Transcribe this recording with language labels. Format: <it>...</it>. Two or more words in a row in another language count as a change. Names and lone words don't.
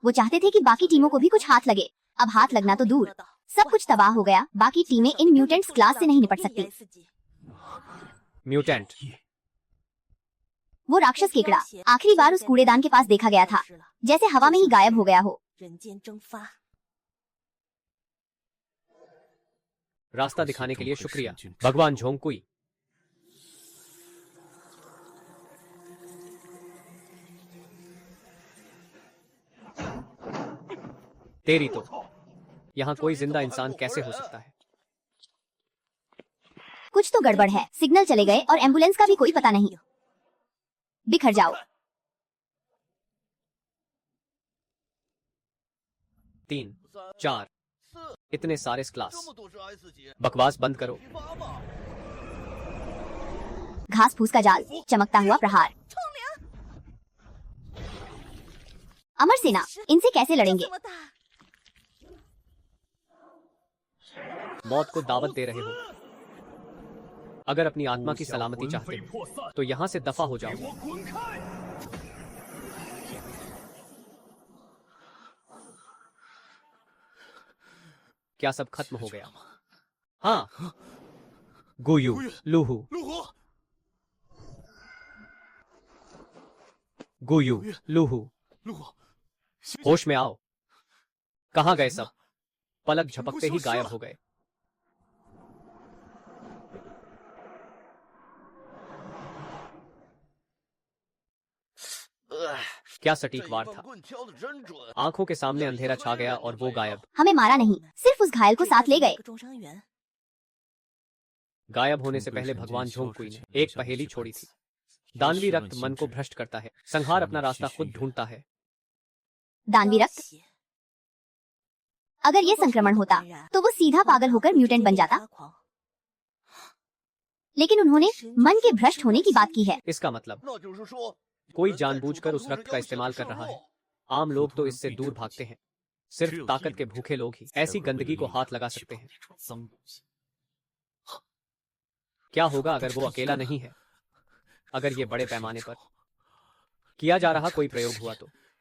<hi>वो चाहते थे कि बाकी टीमों को भी कुछ हाथ लगे। अब हाथ लगना तो दूर, सब कुछ तबाह हो गया। बाकी टीमें इन म्यूटेंट्स क्लास से नहीं निपट सकती। ESG म्यूटेंट, वो राक्षस केकड़ा आखिरी बार उस कूड़ेदान के पास देखा गया था, जैसे हवा में ही गायब हो गया हो।</hi> <zh>人间蒸发。</zh> <hi>रास्ता दिखाने के लिए शुक्रिया भगवान झोंगकुई। तेरी तो, यहाँ कोई जिंदा इंसान कैसे हो सकता है? कुछ तो गड़बड़ है। सिग्नल चले गए और एम्बुलेंस का भी कोई पता नहीं। बिखर जाओ। 3, 4, इतने सारे क्लास।</hi> <zh>这么多是 S 级，</zh> <hi>बकवास बंद करो।</hi> <zh>批发嘛。</zh> <hi>घास फूस का जाल, चमकता हुआ प्रहार। अमर सेना, इनसे कैसे लड़ेंगे?</hi> <zh>这么大，</zh> <hi>मौत को दावत दे रहे हो। अगर अपनी आत्मा की सलामती चाहते हो तो यहाँ से दफा हो जाओ।</hi> <zh>我滚开！</zh> <hi>क्या सब खत्म हो गया? हाँ, गुयू, लूहू, 路虎， गुयू, लूहू, 路虎， होश में आओ। कहाँ गए सब? पलक झपकते ही गायब हो गए। क्या सटीक वार</hi> <zh>棒</zh> <hi>था।</hi> <zh>棍挑的真准。</zh> <hi>आंखों के सामने अंधेरा छा गया और वो गायब। हमें मारा नहीं, सिर्फ उस घायल को साथ ले गए।</hi> <zh>个重伤员，</zh> <hi>गायब होने से पहले भगवान झोंगकुई ने एक पहेली छोड़ी थी। दानवी रक्त मन को भ्रष्ट करता है, संहार अपना रास्ता खुद ढूंढता है। दानवी रक्त,</hi> <zh>血</zh> <hi>अगर ये संक्रमण होता तो वो सीधा पागल होकर म्यूटेंट बन जाता।</hi> <zh>发狂</zh> <hi>लेकिन उन्होंने मन के भ्रष्ट होने की बात की है। इसका मतलब</hi> <zh>那就是说，</zh> <hi>कोई जानबूझकर उस रक्त का इस्तेमाल कर रहा है। आम लोग तो इससे दूर भागते हैं, सिर्फ ताकत के भूखे लोग ही ऐसी गंदगी को हाथ लगा सकते हैं। क्या होगा अगर वो अकेला नहीं है? अगर ये बड़े पैमाने पर किया जा रहा कोई प्रयोग हुआ तो?</hi>